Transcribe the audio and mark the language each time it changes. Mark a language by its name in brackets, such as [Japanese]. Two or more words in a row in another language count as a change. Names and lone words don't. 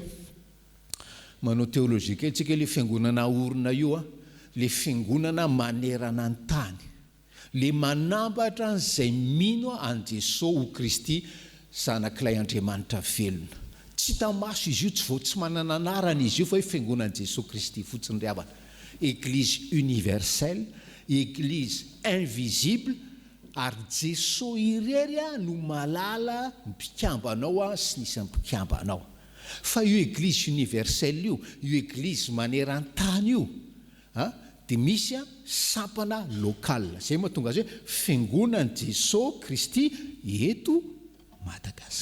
[Malagasy] Manao teolojia kely tsika le fiangonana orina io le fiangonana manerana ny tany. Le manambatra an'izay mino an' Jesosy ho Kristy zanak'ilay Andriamanitra velona. Tsy tamaso izy io tsy manana anarana izy io fa hoe fiangonan'i Jesosy Kristy fotsiny ry havana. [French] Église universelle, église invisible. [Malagasy] Ary Jesosy irery no malala mpikambanao sy nisy mpikambanao. Fa io [French] église universelle [Malagasy] io église maneran-tany io dia misy sampana lokal. Zay mahatonga azy hoe fiangonan'i Jesosy Kristy eto Madagasikara.